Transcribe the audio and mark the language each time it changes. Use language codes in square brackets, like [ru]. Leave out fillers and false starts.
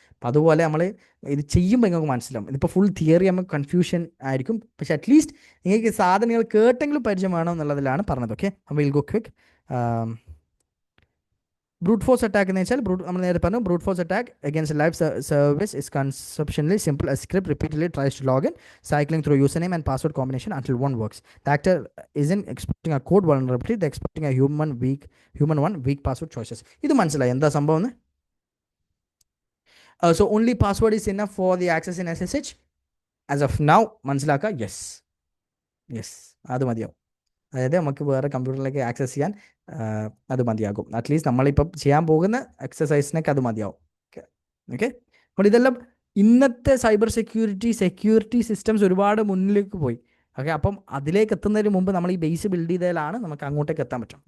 [ml] അപ്പം അതുപോലെ നമ്മൾ ഇത് ചെയ്യുമ്പോൾ നിങ്ങൾക്ക് മനസ്സിലാവും. ഇതിപ്പോൾ ഫുൾ തിയറി നമുക്ക് കൺഫ്യൂഷൻ ആയിരിക്കും. പക്ഷേ അറ്റ്ലീസ്റ്റ് നിങ്ങൾക്ക് സാധനങ്ങൾ കേട്ടെങ്കിലും പരിചയം വേണം എന്നുള്ളതിലാണ് പറഞ്ഞത്. Okay, [en] Will go quick. Brute force attack [ml] എന്ന് വെച്ചാൽ നമ്മൾ നേരെ പറഞ്ഞു [en] Brute force attack against live service is conceptually simple. A script repeatedly tries to login cycling through username and password combination until one works. The actor isn't expecting a code vulnerability, they're expecting a human weak password choices. [ml] ഇത് മനസ്സിലായി എന്താ സംഭവം എന്ന്? [en] So only password is enough for the access in SSH as of now. [ml] മനസ്സിലാക്കുക. Yes അത് മതിയാവും. അതായത് നമുക്ക് വേറെ കമ്പ്യൂട്ടറിലേക്ക് ആക്സസ് ചെയ്യാൻ അത് മതിയാകും. അറ്റ്ലീസ്റ്റ് നമ്മളിപ്പം ചെയ്യാൻ പോകുന്ന എക്സസൈസിനൊക്കെ അത് മതിയാവും. ഓക്കെ, അപ്പോൾ ഇതെല്ലാം ഇന്നത്തെ സൈബർ സെക്യൂരിറ്റി സിസ്റ്റംസ് ഒരുപാട് മുന്നിലേക്ക് പോയി. ഓക്കെ, അപ്പം അതിലേക്ക് എത്തുന്നതിന് മുമ്പ് നമ്മൾ ഈ ബേസ് ബിൽഡ് ചെയ്തതിലാണ് നമുക്ക് അങ്ങോട്ടേക്ക് എത്താൻ പറ്റും.